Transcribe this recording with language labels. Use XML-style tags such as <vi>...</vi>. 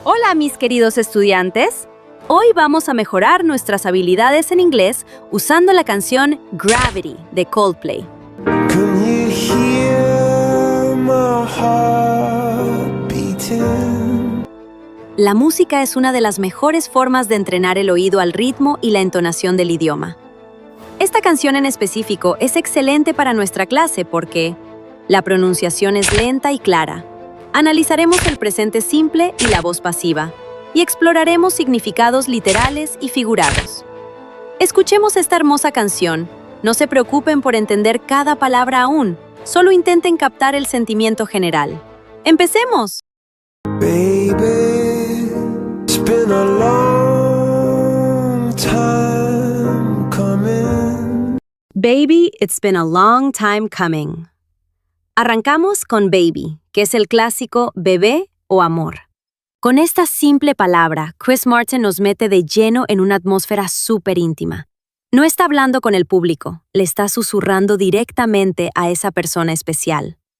<es>Hola, mis queridos estudiantes. Hoy vamos a mejorar nuestras habilidades en inglés usando la canción Gravity de Coldplay.</es> <en>Can you hear my heart beating?</en> <es>La música es una de las mejores formas de entrenar el oído al ritmo y la entonación del idioma. Esta canción en específico es excelente para nuestra clase porque la pronunciación es lenta y clara. Analizaremos el presente simple y la voz pasiva, y exploraremos significados literales y figurados. Escuchemos esta hermosa canción. No se preocupen por entender cada palabra aún, solo intenten captar el sentimiento general. ¡Empecemos!</es> <en>Baby, it's been a long time coming. Baby, it's been a long time coming.</en> <es>Arrancamos con baby, que es el clásico bebé o amor. Con esta simple palabra, Chris Martin nos mete de lleno en una atmósfera súper íntima. No está hablando con el público, le está susurrando directamente a esa persona especial.</es>